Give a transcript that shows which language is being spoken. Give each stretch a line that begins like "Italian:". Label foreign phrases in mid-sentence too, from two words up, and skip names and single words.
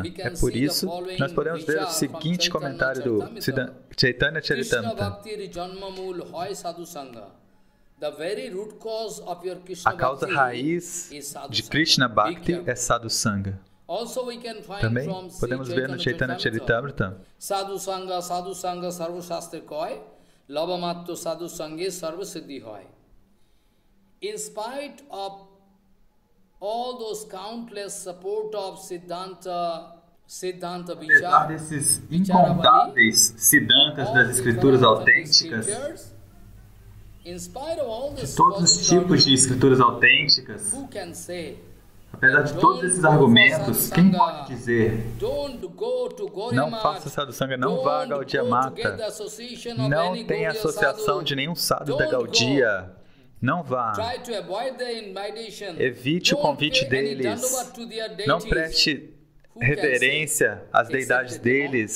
Portuguese: É por isso que nós podemos ver o seguinte comentário do Chaitanya Charitamrita. A causa raiz de
Sanskrit: कृष्ण भक्ति
Portuguese: é
Sanskrit: साधु सङ्घ.
Portuguese: Também podemos ver no Chaitanya Charitamrita.
Bangla: সাধু সঙ্গ সর্ব শাস্ত্র কয়, লবমাত্ত সাধু সঙ্গে সর্ব সিদ্ধি হয়.
English: In spite of all those countless support of
Sanskrit: सिद्धान्त विचार,
Portuguese: apesar desses incontáveis Siddhantas das escrituras autênticas, de todos os tipos de escrituras autênticas, apesar de todos esses argumentos, quem pode dizer: não faça
Sanskrit: साधु सङ्घ,
Portuguese: não vá a Gaudiya Mata, não tenha associação de nenhum sadhu da Gaudiya, não vá, evite o convite deles, não preste reverência às deidades deles.